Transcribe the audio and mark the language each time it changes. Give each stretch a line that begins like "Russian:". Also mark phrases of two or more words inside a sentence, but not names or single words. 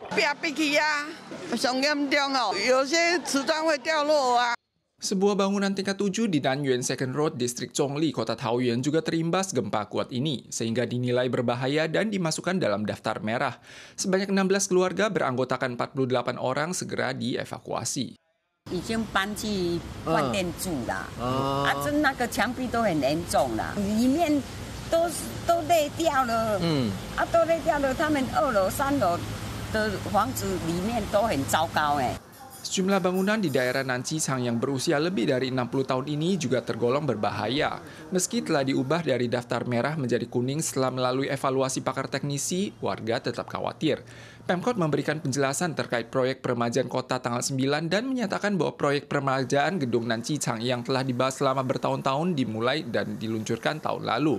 Indonesian: Sebuah bangunan tingkat 7 di Nanyuan Second Road, distrik Chongli, kota Taoyuan juga terimbas gempa kuat ini, sehingga dinilai berbahaya dan dimasukkan dalam daftar merah. Sebanyak 16 keluarga beranggotakan 48 orang segera dievakuasi.
Chinese: 已经搬去饭店住了，这那个墙壁都很严重了，里面都裂掉了，都裂掉了，他们2楼、3楼的房子里面都很糟糕哎。
Indonesian: Sejumlah bangunan di daerah Nancicang yang berusia lebih dari 60 tahun ini juga tergolong berbahaya. Meski telah diubah dari daftar merah menjadi kuning setelah melalui evaluasi pakar teknisi, warga tetap khawatir. Pemkot memberikan penjelasan terkait proyek peremajaan kota tanggal 9 dan menyatakan bahwa proyek peremajaan gedung Nancicang yang telah dibahas selama bertahun-tahun dimulai dan diluncurkan tahun lalu.